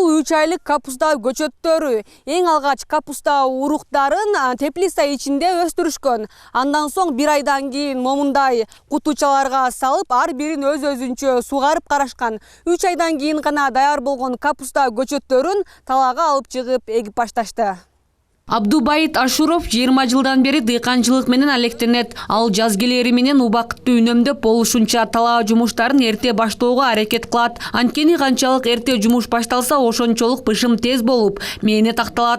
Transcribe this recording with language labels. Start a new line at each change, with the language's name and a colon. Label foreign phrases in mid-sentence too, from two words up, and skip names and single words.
Kyrgyz: 3 айлык капуста көчөттөрү эң алгач kapusta уруктарын теплица ичинде өстүрүшкөн. Андан соң 1 айдан кийин момундай кутучаларга салып, ар бирин өз-өзүнчө сугарып карашкан. 3 айдан кийин гана даяр болгон капуста көчөттөрүн талаага алып чыгып эгип башташты. Абдубайыт Ашуров 20 жылдан бери дыйканчылык менен алектенет. Ал жаз келери менен убакытты үнөмдөп болушунча талаа жумуштарын эрте баштоого аракет кылат. Анткени канчалык эрте жумуш башталса, ошончолук пышым тез болуп, мээнет акталат.